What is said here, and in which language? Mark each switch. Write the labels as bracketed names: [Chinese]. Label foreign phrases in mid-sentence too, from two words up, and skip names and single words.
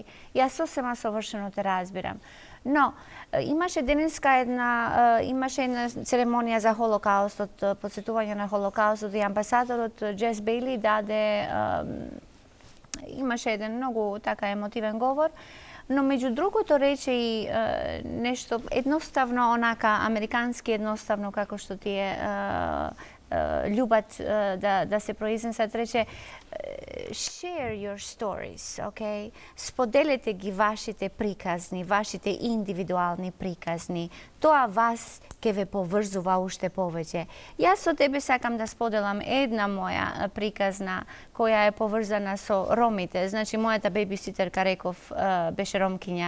[Macedonian] Јас сосема совршено те разбирам. Но имаше денеска една церемонија за Холокаустот, подсетување на Холокаустот и амбасадорот Джес Бейли имаше еден многу така емотивен говор. Но меѓу другото рече и нешто едноставно, онака американски едноставно, како што тие љубат да се произнесат, рече [English] share your stories, [Macedonian] okay? Споделете ги вашите приказни, вашите индивидуални приказни. Тоа вас ќе ве поврзува уште повеќе. Јас со тебе сакам да споделам една моја приказна која е поврзана со ромите. Значи, мојата бебиситерка, реков, беше ромкиња.